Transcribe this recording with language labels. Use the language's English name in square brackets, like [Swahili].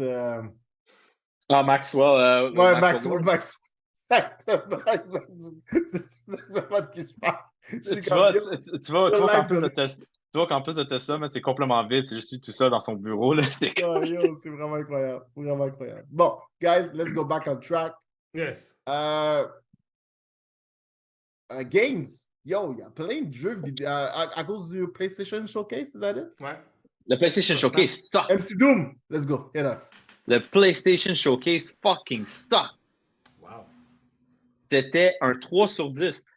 [French] Ah, Maxwell. Ouais, Maxwell. Max. Exactement. C'est exactement de qui je parle. Tu vois qu'en plus de Tesla, c'est complètement vide. Je suis tout seul dans son bureau. Là. C'est vraiment incroyable. Vraiment incroyable. [English] Bon, guys, let's go back on track. Yes. Games. [French] Yo, il y a plein de jeux vidéo. À cause du PlayStation Showcase, c'est ça? Ouais. Le PlayStation Showcase suck. [English] MC Doom, let's go. Hit us. [French] Le PlayStation Showcase [English] fucking suck. Wow. [French] C'était un 3 sur 10.